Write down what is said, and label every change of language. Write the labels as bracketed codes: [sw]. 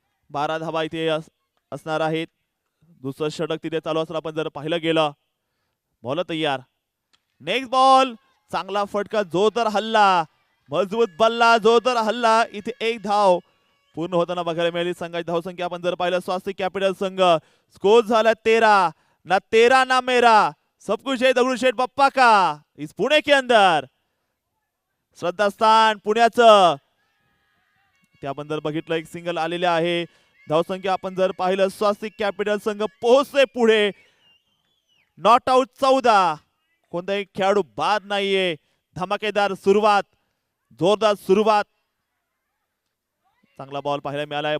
[mr] बारा धावा इथे असणार आहेत. दुसरं षटक तिथे चालू असताना आपण जर पाहिलं गेलं. बॉल तयार. Next ball. चांगला फटका, जोरदार हल्ला, मजबूत बल्ला, जोरदार हल्ला. इथे एक धाव पूर्ण होताना बघायला मिळाली. संघाची धावसंख्या आपण जर पाहिलं स्वास्तिक कॅपिटल संघ स्कोर झाला 13. [hi] ना 13 ना मेरा, सब कुछ है दगडूशेठ बप्पा का इस पुणे के अंदर. [mr] श्रद्धास्थान पुण्याचं ते आपण जर बघितलं एक सिंगल आलेले आहे. धावसंख्या आपण जर पाहिलं स्वास्तिक कॅपिटल संघ पोहोचले पुढे. Not out 14. कोणताही खेळाडू बाद नाहीये. धमाकेदार सुरुवात, जोरदार सुरुवात. चांगला बॉल पाहायला मिळालाय.